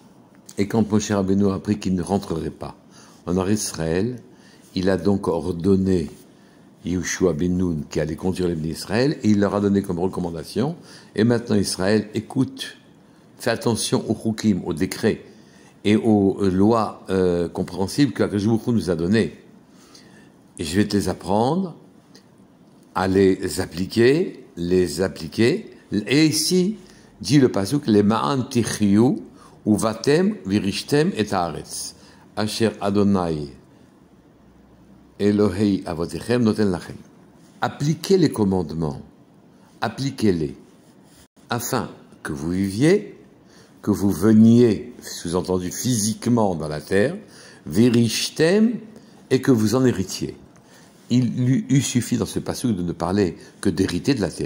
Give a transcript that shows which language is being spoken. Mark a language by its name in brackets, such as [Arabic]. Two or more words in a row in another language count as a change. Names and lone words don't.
[French] Et quand Moshe Rabbeinu a appris qu'il ne rentrerait pas en Israël, il a donc ordonné Yehoshua ben Nun qui allait conduire les bénis d'Israël, et il leur a donné comme recommandation, et maintenant Israël, écoute, fais attention aux chukim, aux décrets et aux lois compréhensibles que Akadosh Baruch Hu nous a données. Et je vais te les apprendre, à les appliquer, et ici, dit le pasuk, [Hebrew] למען תחיו ובאתם וירשתם את הארץ אשר ה' אלהי אבתיכם נתן לכם. [French] Appliquez les commandements, appliquez-les, afin que vous viviez, que vous veniez, sous-entendu physiquement dans la terre, virishtem, et que vous en héritiez. Il lui eût suffi dans ce passage de ne parler que d'hériter de la terre.